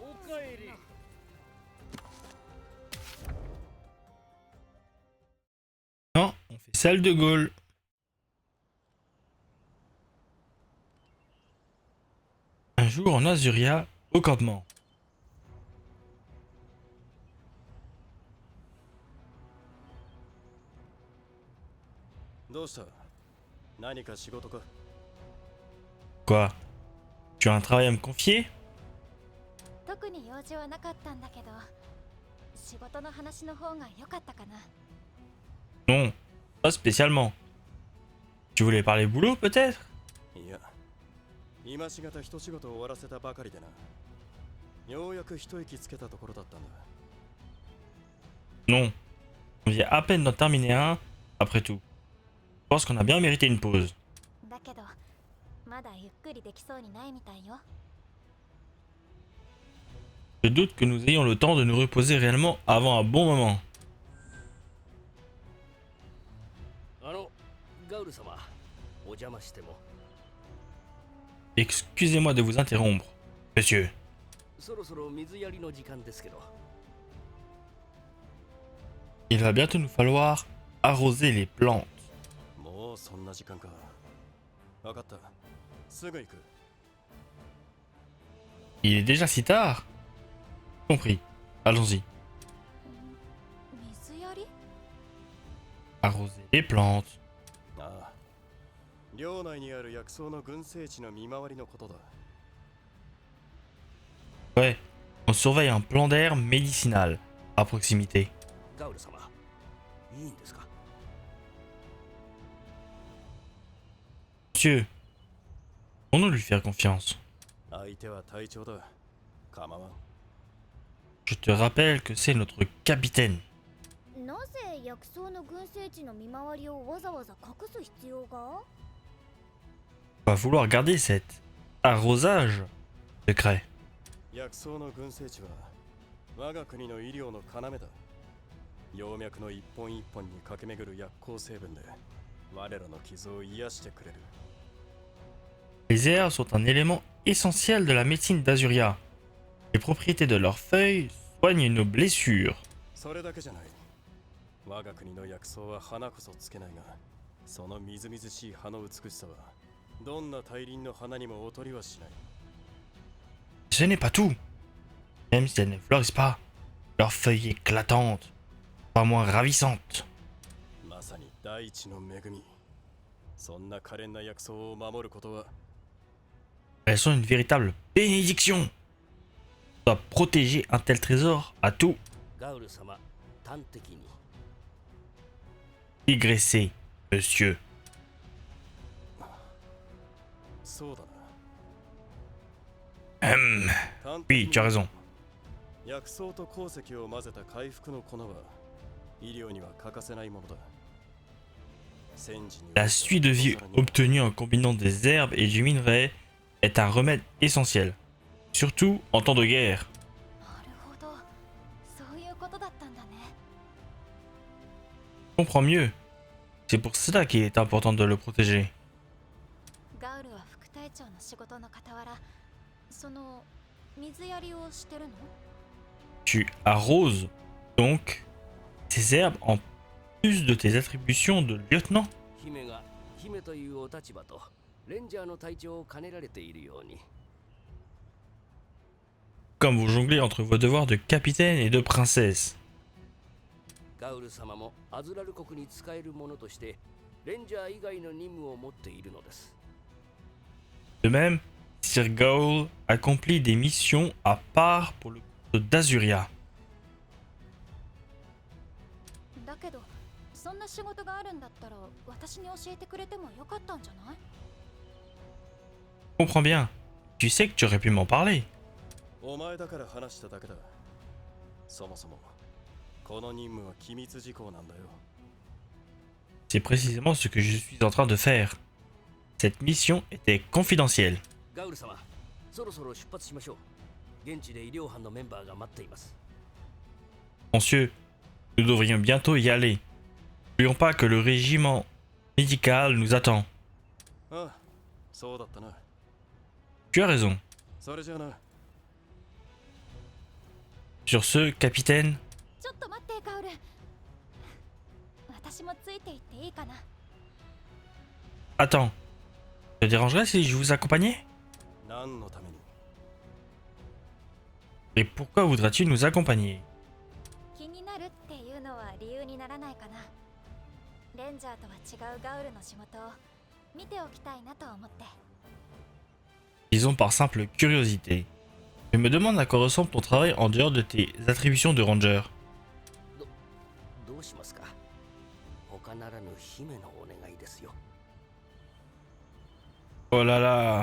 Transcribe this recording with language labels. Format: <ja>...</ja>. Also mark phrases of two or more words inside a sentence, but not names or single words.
<fr>Non, on fait salle de Gaulle. Un jour en Azuria, au campement.</fr> <ja>どうした何か仕事か</ja> <fr>Quoi? Tu as un travail à me confier?</fr> <ja>特に用事はなかったんだけど、仕事の話の方が良かったかな。</ja> <fr>Non, pas spécialement. Tu voulais parler boulot peut-être?</fr> <ja>いや今しがた一仕事終わらせたばかりでなようやく一息つけたところだったんだ</ja> <fr>Non. On vient à peine d'en terminer un, après tout. Je pense qu'on a bien mérité une pause.</fr> <ja>だけど、まだゆっくりできそうにないみたいよ。</ja> <fr>Je doute que nous ayons le temps de nous reposer réellement avant un bon moment.</fr> <ja>ガウル様、お邪魔しても。</ja> <fr>Excusez-moi de vous interrompre, monsieur.</fr> <ja>そろそろ水やりの時間ですけど。</ja> <fr>Il va bientôt nous falloir arroser les plantes.</fr> <ja>もうそんな時間か分かったすぐ行く</ja> <fr>Il est déjà si tard? Compris. Allons-y.</fr> <ja>水やり？</ja> <fr>Arroser les plantes.</fr> <ja>ああ領内にある薬草の群生地の見回りのことだ</ja> <fr>Ouais. On surveille un plan d'air médicinal à proximité.</fr> <ja>ガウル様、いいんですか？</ja> <fr>Monsieur, pourrons-nous lui faire confiance?</fr> <ja>相手は隊長だ構わん</ja> <fr>Je te rappelle que c'est notre capitaine.</fr> <ja>なぜ薬草の群生地の見回りをわざわざ隠す必要が？</ja> <fr>On va vouloir garder cet arrosage secret.</fr> <ja>薬草の群生地は我が国の医療の要だ葉脈の一本一本に駆け巡る薬効成分で我らの傷を癒してくれる</ja> <fr>Les herbes sont un élément essentiel de la médecine d'Azuria. Les propriétés de leurs feuilles soignent nos blessures.</fr> <ja>それだけじゃない我が国の薬草は花こそつけないがそのみずみずしい葉の美しさはどんな大輪の花にも劣りはしない</ja> <fr>Ce n'est pas tout. Même si elles ne fleurissent pas, leurs feuilles éclatantes, pas moins ravissantes.</fr> <ja>まさに大地の恵みそんな可憐な薬草を守ることは</ja> <fr>Elles sont une véritable bénédiction. On doit protéger un tel trésor à tout</fr> <ja>ガウル様、端的に。</ja> <fr>digresser, monsieur.</fr> <ja>そうだ Hum, な</ja> <fr>oui, tu as raison.</fr> <ja>薬草と鉱石を混ぜた回復の粉は医療には欠かせないものだ</ja> <fr>La suite de vie obtenue en combinant des herbes et du minerai est un remède essentiel, surtout en temps de guerre.</fr> <ja>なるほど、そういうことだったんだね。</ja> <fr>Je comprends mieux. C'est pour cela qu'il est important de le protéger.</fr> <ja>ガウルは副隊長の仕事の傍ら、その水やりをしてるの？</ja> <fr>Tu arroses donc ces herbes en plus de tes attributions de lieutenant.</fr> <ja>姫が姫というお立場とレンジャーの隊長を兼ねられているように。</ja> <fr>Comme vous jonglez entre vos devoirs de capitaine et de princesse.</fr> <ja>ガウル様もアズラル国に仕える者としてレンジャー以外の任務を持っているのです。</ja> <fr>De même, Sir Gaul accomplit des missions à part pour le compte d'Azuria.</fr> <ja>だけど、そんな仕事があるんだったら私に教えてくれてもよかったんじゃない？</ja> <fr>Comprends bien. Tu sais que tu aurais pu m'en parler.</fr> <ja>お前だから話しただけだそもそもこの任務は機密事項なんだよ</ja> <fr>C'est précisément ce que je suis en train de faire. Cette mission était confidentielle.</fr> <ja>ガウル様、そろそろ出発しましょう。現地で医療班のメンバーが待っています。</ja> <fr>Monsieur, nous devrions bientôt y aller. N'oublions pas que le régiment médical nous attend.</fr> <ja>ああそうだったな</ja> <fr>Tu as raison.</fr> <ja>それじゃあな</ja> <fr>Sur ce, capitaine,</fr> <ja>ちょっと待ってカオル。私もついていっていいかな。</ja> <fr>attends. Ça te dérangerait si je vous accompagnais?</fr> <ja>何のために</ja> <fr>Et pourquoi voudras-tu nous accompagner?</fr> <ja>気になるっていうのは理由にならないかな。レンジャーとは違うガウルの仕事を見ておきたいなと思って。</ja> <fr>Disons par simple curiosité. Je me demande à quoi ressemble ton travail en dehors de tes attributions de ranger.</fr> <ja>どうしますか。他ならぬ姫のお願いですよ。</ja> <fr>Oh là là!</fr>